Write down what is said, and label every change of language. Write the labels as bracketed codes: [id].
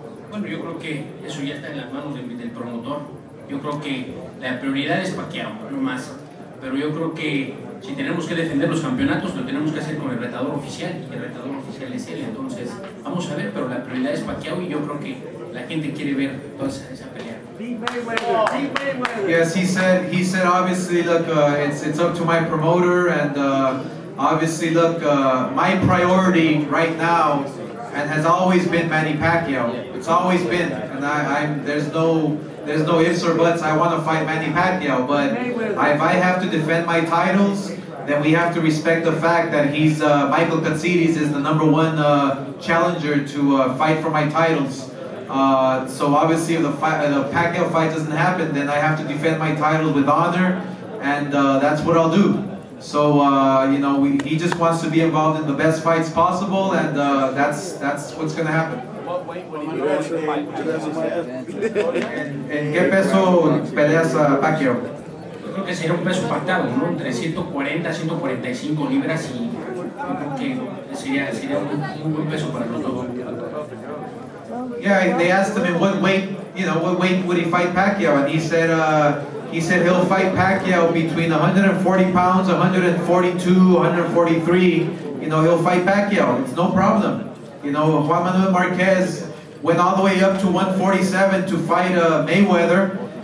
[es] Bueno, yo creo que eso ya está en las manos del promotor. Yo creo que la prioridad es Pacquiao, no más. Pero yo creo que si tenemos que defender los campeonatos, lo tenemos que hacer con el retador oficial, y el retador oficial es él. Entonces, vamos a ver, pero la prioridad es Pacquiao, y yo creo que la gente quiere ver toda esa pelea. [en] Yes, he said obviously, look, it's up to my promoter, and obviously, look, my priority right now, and has always been Manny Pacquiao. It's always been, and there's no ifs or buts. I want to fight Manny Pacquiao, but if I have to defend my titles, then we have to respect the fact that he's Michael Katsidis is the #1 challenger to fight for my titles. So obviously, if the Pacquiao fight doesn't happen, then I have to defend my title with honor, and that's what I'll do. So you know, he just wants to be involved in the best fights possible, and that's what's going to happen. [es] ¿En qué peso peleas a Pacquiao? Yo creo que sería un peso pactado, ¿no? Entre 140 y 145 libras, y yo creo que sería un buen peso para los dos. [en] Yeah, they asked him in what weight would he fight Pacquiao, and he said he'll fight Pacquiao between 140 pounds, 142, 143. You know, he'll fight Pacquiao. It's no problem. You know, Juan Manuel Marquez went all the way up to 147 to fight Mayweather.